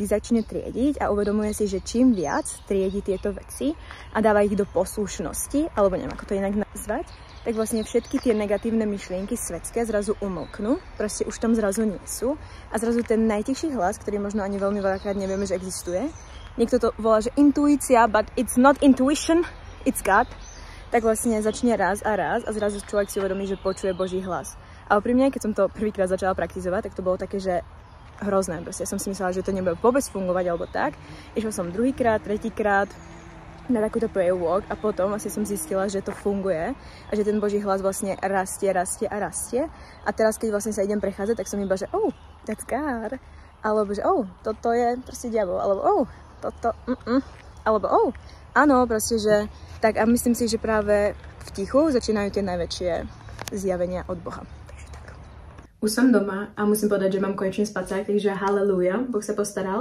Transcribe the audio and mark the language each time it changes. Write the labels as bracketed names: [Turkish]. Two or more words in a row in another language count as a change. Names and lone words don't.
[Slovak] ich začne triediť a uvedomuje si, že čím viac triedi tieto veci a dáva ich do poslušnosti, alebo neviem, ako to inak nazvať, tak vlastne všetky tie negatívne myšlienky svetské zrazu umlknú, proste už tam zrazu nie sú a zrazu ten najtichší hlas, ktorý možno ani veľmi veľakrát nevieme, že existuje, niekto to volá, že intuícia, [English] but it's not intuition, it's God, [Slovak] tak vlastne začne raz a zrazu človek si uvedomí, že počuje Boží hlas. Ale pri mne, keď som to prvýkrát začala praktizovať, tak to bolo také, že hrozné. Proste ja som si myslela, že to nebude vôbec fungovať alebo tak. Išla som druhýkrát, tretíkrát na takúto [English] prayer walk [Slovak] a potom vlastne som zistila, že to funguje a že ten Boží hlas vlastne rastie. A teraz, keď vlastne sa idem prechádzať, tak som iba, že oh, [English] that's God. [Slovak] Alebo že oh, toto je proste diabol. Alebo oh, toto, Alebo oh, áno, proste, že tak a myslím si, že práve v tichu začínajú tie najväčšie zjavenia od Boha. Už som doma a musím povedať, že mám konečne spacák, takže haleluja, Boh sa postaral.